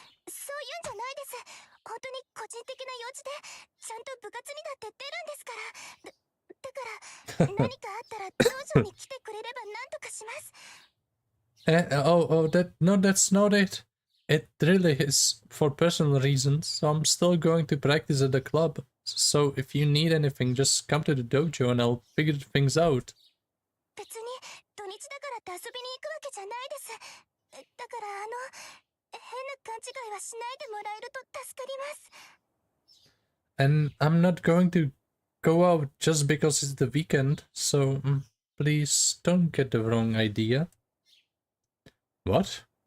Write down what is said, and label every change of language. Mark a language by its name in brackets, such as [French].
[Japanese] そういうんじゃないです。本当に個人的な用事でちゃんと部活にだって出るんですから。だから何かあったら道場に来てくれれば何とかします。 [English] That's not it. It really is for personal reasons, so I'm still going to practice at the club. So if you need anything, just come to the dojo and I'll figure things out. [Japanese] 別に土日だからって遊びに行くわけじゃないです。だから変な勘違いはしないでもらえると助かります。 [English] And I'm not going to go out just because it's the weekend, so please don't get the wrong idea. What?